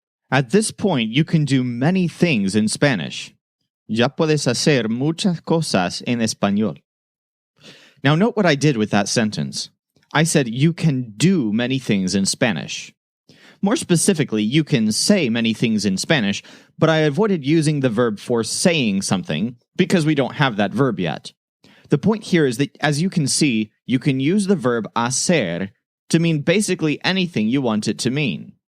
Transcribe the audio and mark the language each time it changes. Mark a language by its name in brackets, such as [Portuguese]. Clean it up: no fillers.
[English] At this point, you can do many things in Spanish. [Spanish] Ya puedes hacer muchas cosas en español. [English] Now note what I did with that sentence. I said you can do many things in Spanish. More specifically, you can say many things in Spanish, but I avoided using the verb for saying something because we don't have that verb yet. The point here is that, as you can see, you can use the verb hacer to mean basically anything you want it to mean.